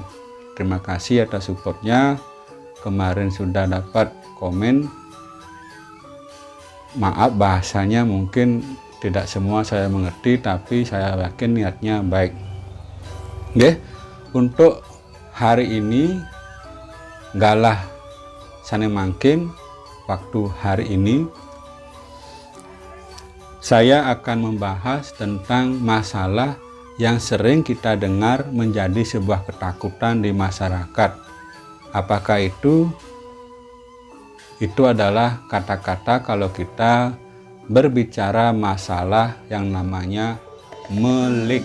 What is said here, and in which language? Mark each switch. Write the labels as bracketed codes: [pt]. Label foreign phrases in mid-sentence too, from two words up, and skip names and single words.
[id] Terima kasih atas supportnya. Kemarin sudah dapat komen. Maaf bahasanya mungkin tidak semua saya mengerti, tapi saya yakin niatnya baik. Oke, untuk hari ini [ban] galah sane mangkin [id] waktu hari ini saya akan membahas tentang masalah yang sering kita dengar menjadi sebuah ketakutan di masyarakat. Apakah itu? Itu adalah kata-kata kalau kita berbicara masalah yang namanya melik.